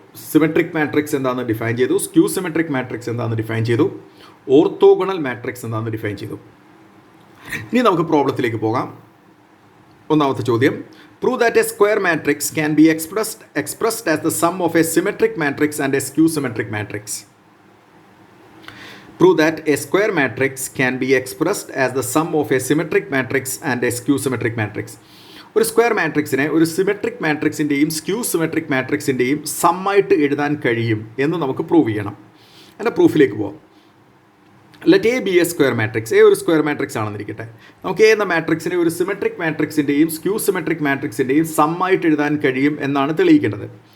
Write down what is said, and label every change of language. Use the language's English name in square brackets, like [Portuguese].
[Malayalam] Symmetric matrix എന്താണെന്ന് define ചെയ്തു, skew symmetric matrix എന്താണെന്ന് ഡിഫൈൻ ചെയ്തു, ഓർത്തോഗണൽ മാട്രിക്സ് എന്താണെന്ന് ഡിഫൈൻ ചെയ്തു. ഇനി നമുക്ക് പ്രോബ്ലത്തിലേക്ക് പോകാം. ഒന്നാമത്തെ ചോദ്യം, [English] Prove that a square matrix can be expressed as the sum of a symmetric matrix and a skew symmetric matrix. Prove that a square matrix can be expressed as the sum of a symmetric matrix and a skew symmetric matrix. [Malayalam] ഒരു square മാട്രിക്സിനെ ഒരു symmetric മാട്രിക്സിൻ്റെയും skew symmetric മാട്രിക്സിൻ്റെയും സമ്മായിട്ട് എഴുതാൻ കഴിയും എന്ന് നമുക്ക് prove ചെയ്യണം. എൻ്റെ പ്രൂഫിലേക്ക് പോകാം. [English] Let A be a square matrix. [Malayalam] A ഒരു സ്ക്വയർ മാട്രിക്സ് ആണെന്നിരിക്കട്ടെ. നമുക്ക് എ എന്ന മാട്രിക്സിനെ ഒരു സിമെട്രിക് മാട്രിക്സിൻ്റെയും സ്ക്യൂ സിമെട്രിക് മാട്രിക്സിൻ്റെയും സമ്മായിട്ട് എഴുതാൻ കഴിയും എന്നാണ് തെളിയിക്കേണ്ടത്.